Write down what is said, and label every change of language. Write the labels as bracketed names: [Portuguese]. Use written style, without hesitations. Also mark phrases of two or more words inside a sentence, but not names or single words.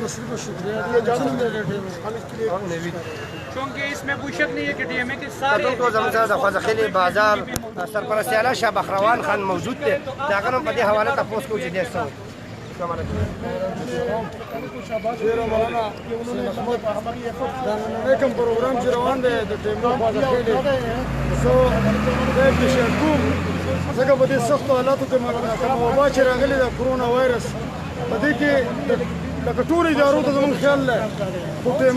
[Hindi] शुक्रिया हम इसके लिए क्योंकि इसमें कोई शक नहीं है कि डीएमए के सारे [Pashto] خواځخیلې بازار سرپرست اعلی شاه بخروان خان موجود دی د هغه هم په دې حواله تپوس کوو چې دی څه وایي. السلام علیکم. ډېره مننه دا نننی کوم پروګرام چې روان دی د ټیمو خواږه خېلې زه خدای پېښې کوم ځکه په دې سختو حالاتو کې کومه وبا چې راغلې ده [English] corona virus [Pashto] په دې کې لکه ټولو ادارو ته زموږ خیال دی خو ټیمو